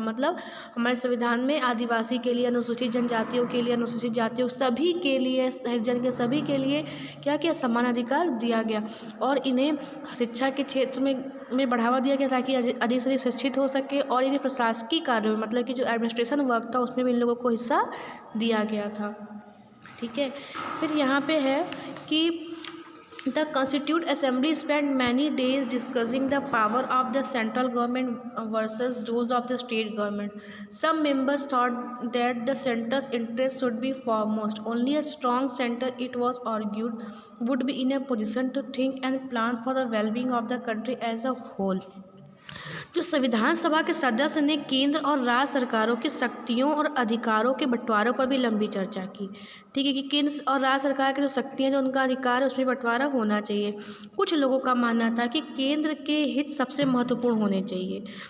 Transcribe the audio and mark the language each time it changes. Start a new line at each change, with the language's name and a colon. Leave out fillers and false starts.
Hindi: मतलब हमारे संविधान में आदिवासी के लिए, अनुसूचित जनजातियों के लिए, अनुसूचित जातियों सभी के लिए, हरिजन के सभी के लिए क्या किया, समान अधिकार दिया गया और इन्हें शिक्षा के क्षेत्र में बढ़ावा दिया गया ताकि अधिक से अधिक शिक्षित हो सके। और ये प्रशासकीय कार्यों में, मतलब कि जो एडमिनिस्ट्रेशन वर्क था, उसमें भी इन लोगों को हिस्सा दिया गया था, ठीक है। फिर यहाँ पे है कि
English: the Constituent Assembly spent many days discussing the power of the central government versus those of the state government. Some members thought that the center's interest should be foremost. Only a strong center, it was argued, would be in a position to think and plan for the well-being of the country as a whole.
Hindi: जो संविधान सभा के सदस्य ने केंद्र और राज्य सरकारों की शक्तियों और अधिकारों के बंटवारों पर भी लंबी चर्चा की, ठीक है, कि केंद्र और राज्य सरकार की जो शक्तियां, जो उनका अधिकार है, उसमें बंटवारा होना चाहिए। कुछ लोगों का मानना था कि केंद्र के हित सबसे महत्वपूर्ण होने चाहिए।